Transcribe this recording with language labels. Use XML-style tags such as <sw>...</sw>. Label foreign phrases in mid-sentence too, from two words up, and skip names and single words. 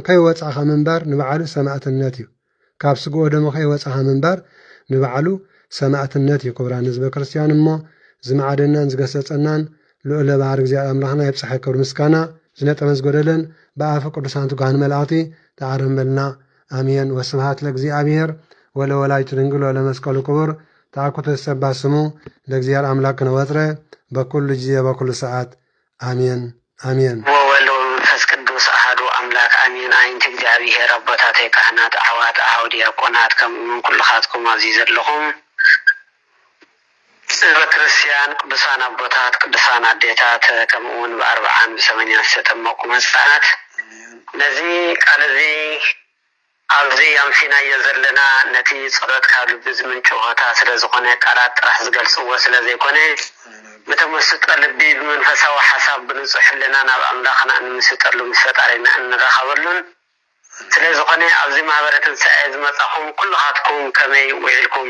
<ti>ከይወጻእኻ ምንባር ንባዕሉ ሰማዕትነት እዩ ካብ ስግኦ ደሞ ከይወጻእኻ ምንባር ንባዕሉ ሰማዕትነት እዩ ክቡራን ህዝበ ክርስቲያን እሞ ዝመዓደናን ዝገሰጸናን ልዑለ ባህር እግዚአብሔር አምላክና ይብጽሕ ክብሪ ምስጋና ዝነጠበን ዝጎደለን በአፈ ቅዱሳን ትጉሃን መላእክቲ ተዓረመልና አሜን</ti> <gez>ወስብሐት ለእግዚአብሔር ወለወላዲቱ ድንግል ወለመስቀሉ ክቡር ተአኩቶ ይሰባ ስሙ ለእግዚአብሔር አምላክ ነወጥረ በኩሉ ጊዜ በኩሉ ሰዓት አሜን አሜን ወወልድ ወመንፈስ ቅዱስ አሐዱ አምላክ አሜን</gez> <ti>አይንት እግዚአብሔር አባታቴ ካህናት አሕዋት አኀው ዲያቆናት ከምኡውን ኩልኻትኩም ኣብዚ ዘለኹም ህዝበ ክርስቲያን ቅዱሳን አቦታት ቅዱሳን አዴታት ከምኡውን ብ40 ብ80 ዝተጠመቁ ህፃናት ነዚ ቃል እዚ ኣብዚ ኣምሲናዮ ዘለና ነቲ ጸሎት ካብ ልቢ ዝምንጩ ሆታ ስለ ዝኾነ ቃላት ጥራሕ ዝገልጽዎ ስለ ዘይኮነ ብተመስጦ ልቢ ብመንፈሳዊ ሓሳብ ብንጹሕ ህልና ናብ ኣምላኽና እንምስጠሉ ምስ ፈጣሪና እንረኸበሉን ስለ ዝኾነ ኣብዚ ማህበረ ትንሣኤ ዝመጻኹም ኩልኻትኩም ከመይ ውዒልኩም</ti>